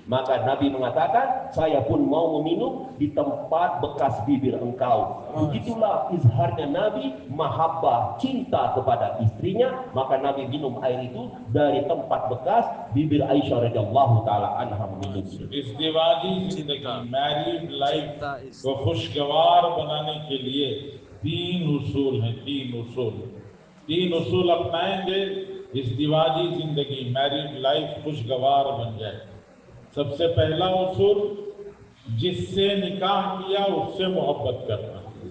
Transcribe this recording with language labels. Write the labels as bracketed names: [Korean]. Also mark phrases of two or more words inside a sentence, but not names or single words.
[Indonesian] Maka Nabi mengatakan, saya pun mau meminum di tempat bekas bibir engkau. Begitulah izharnya Nabi, mahabbah, cinta kepada istrinya. Maka Nabi minum air itu dari tempat bekas bibir Aisyah radhiyallahu taala anha meminum. [Hindi] इज़्दिवाजी जिंदगी [English] married life [Hindi] को खुशगवार बनाने के लिए तीन उसूल अपनाएंगे, इज़्दिवाजी जिंदगी [English] married life [Hindi] खुशगवार बन जाए। सबसे पहला उसूल, जिससे निकाह किया उससे मोहब्बत करना।